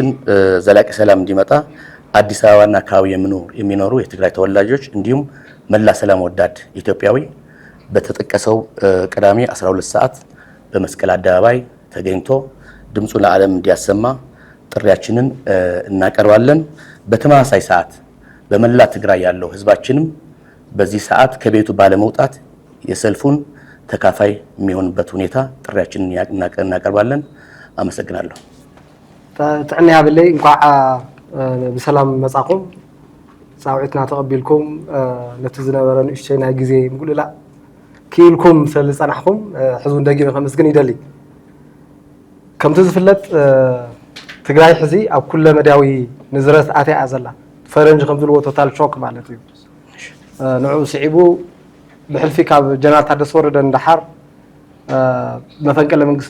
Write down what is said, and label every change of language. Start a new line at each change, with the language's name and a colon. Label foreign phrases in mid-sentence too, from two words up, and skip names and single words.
Amharic: ዘላቂ ሰላም እንዲመጣ አዲስ አበባና አካባቢ የሚኖሩ የትግራይ ተወላጆች እንዲሁም መላ ሰላም ወዳድ ኢትዮጵያዊ በተጠቀሰው ቅዳሜ 12 ሰዓት በመስቀል አደባባይ ተገኝቶ ድምፁ ለዓለም እንዲያሰማ ጥሪያችንን እናቀርባለን። በተመሳሳይ ሰዓት በመላ ትግራይ ያለው ህዝባችንም በዚህ ሰዓት ከቤቱ ባለመውጣት የሰልፉን ተካፋይ የሚሆንበት ሁኔታ ጥሪያችንን እናቀርባለን። አመሰግናለሁ።
Tigrinya: ጥዕና ያብለይ እንኳን በሰላም መጻኩም ጻውዕትና ተቀቢልኩም ነቲ ዝነበረ ንእሽተይ ናይ ግዜ ምጉልላ ክኢልኩም ስለዝፀናሕኩም ሕዝቡን ደጊመ ከመስግን ይደሊ ከምቲ ዝፍለጥ ትግራይ ሕዚ ኣብ ኩለ መዳዊ ንዝረት ኣትያ ዘላ ፈረንጅ ከም ዝብልዎ
English: total shock
Tigrinya: ማለት እዩ ንዑ ስዒቡ ብሕልፊ ካብ ጀነራል ታደሰ ወረደ እንዳሓር መፈንቅለ መንግስቲ